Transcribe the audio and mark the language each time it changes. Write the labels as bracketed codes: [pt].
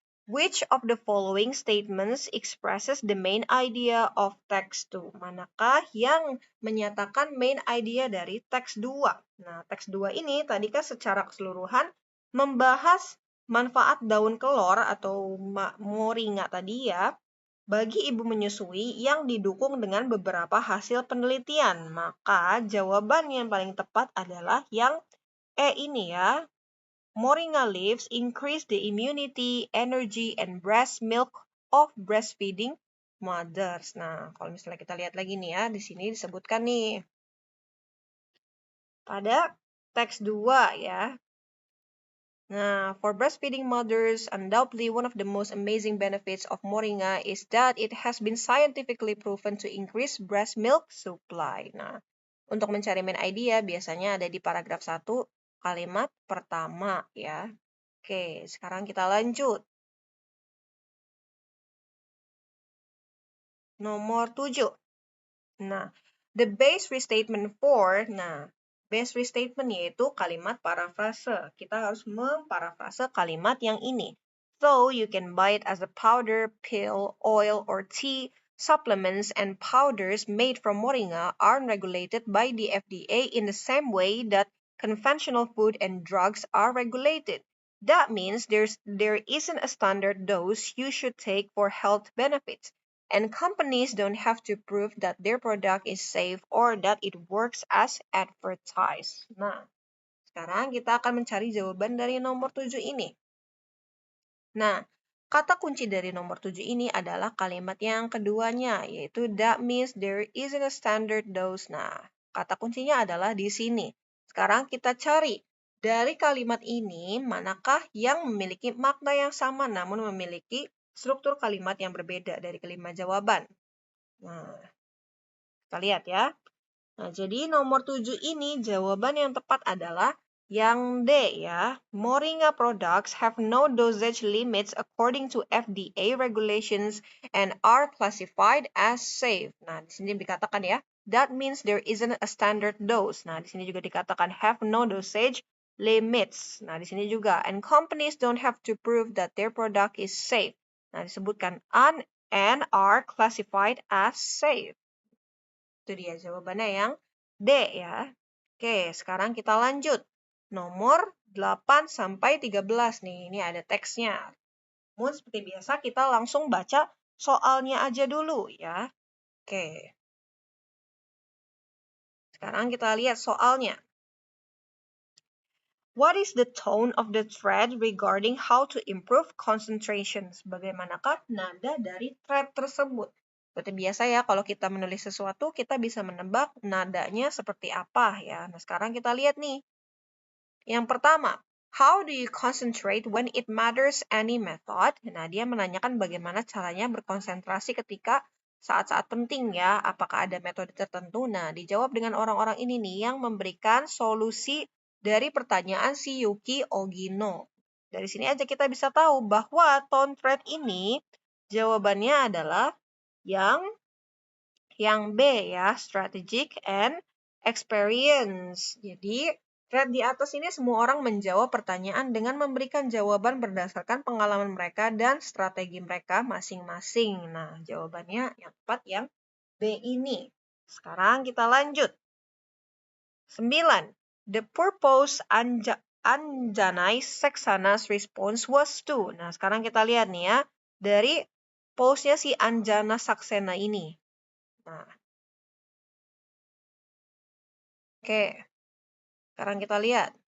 [en] Which of the following statements expresses the main idea of text 2? [id] Manakah yang menyatakan main idea dari teks 2? Nah, teks 2 ini tadi kan secara keseluruhan membahas manfaat daun kelor atau moringa tadi ya bagi ibu menyusui yang didukung dengan beberapa hasil penelitian. Maka jawaban yang paling tepat adalah yang E ini ya. [en] Moringa leaves increase the immunity, energy, and breast milk of breastfeeding mothers. [id] Nah, kalau misalnya kita lihat lagi nih ya, di sini disebutkan nih. Pada teks 2 ya. [en] Nah, for breastfeeding mothers, undoubtedly one of the most amazing benefits of moringa is that it has been scientifically proven to increase breast milk supply. [id] Nah, untuk mencari main idea biasanya ada di paragraf 1 kalimat pertama ya. Oke, sekarang kita lanjut. Nomor 7. Nah, [en] the base restatement for, base restatement [id] yaitu kalimat parafrase. Kita harus memparafrase kalimat yang ini. [en] So, you can buy it as a powder, pill, oil, or tea. Supplements and powders made from moringa are regulated by the FDA in the same way that conventional food and drugs are regulated. That means there isn't a standard dose you should take for health benefits. And companies don't have to prove that their product is safe or that it works as advertised. [id] Nah, sekarang kita akan mencari jawaban dari nomor 7 ini. Nah, kata kunci dari nomor 7 ini adalah kalimat yang keduanya, yaitu [en] that means there isn't a standard dose. [id] Nah, kata kuncinya adalah di sini. Sekarang kita cari dari kalimat ini, manakah yang memiliki makna yang sama namun memiliki struktur kalimat yang berbeda dari kalimat jawaban. Nah, kita lihat ya. Nah, jadi nomor 7 ini jawaban yang tepat adalah yang D ya. [en] Moringa products have no dosage limits according to FDA regulations and are classified as safe. [id] Nah, di sini dikatakan ya, [en] that means there isn't a standard dose. [id] Nah, di sini juga dikatakan [en] have no dosage limits. [id] Nah, di sini juga [en] and companies don't have to prove that their product is safe. [id] Nah, disebutkan [en] and are classified as safe. [id] Itu dia jawabannya yang D ya. Oke, sekarang kita lanjut. Nomor 8 sampai 13 nih. Ini ada teksnya. Namun seperti biasa kita langsung baca soalnya aja dulu ya. Oke. Sekarang kita lihat soalnya. [en] What is the tone of the thread regarding how to improve concentration? [id] Bagaimanakah nada dari thread tersebut? Seperti biasa ya, kalau kita menulis sesuatu, kita bisa menebak nadanya seperti apa ya. Nah, sekarang kita lihat nih. Yang pertama, [en] how do you concentrate when it matters any method? [id] Nah, dia menanyakan bagaimana caranya berkonsentrasi ketika saat-saat penting ya. Apakah ada metode tertentu? Nah, dijawab dengan orang-orang ini nih yang memberikan solusi dari pertanyaan si Yuki Ogino. Dari sini aja kita bisa tahu bahwa tone thread ini jawabannya adalah yang B ya, [en] strategic and experience. [id] Jadi, thread di atas ini semua orang menjawab pertanyaan dengan memberikan jawaban berdasarkan pengalaman mereka dan strategi mereka masing-masing. Nah, jawabannya yang tepat yang B ini. Sekarang kita lanjut. 9. [en] The purpose Anjanai Saksana's response was to. [id] Nah, sekarang kita lihat nih ya. Dari pose-nya si Anjana Saksena ini. Nah, oke. Sekarang kita lihat.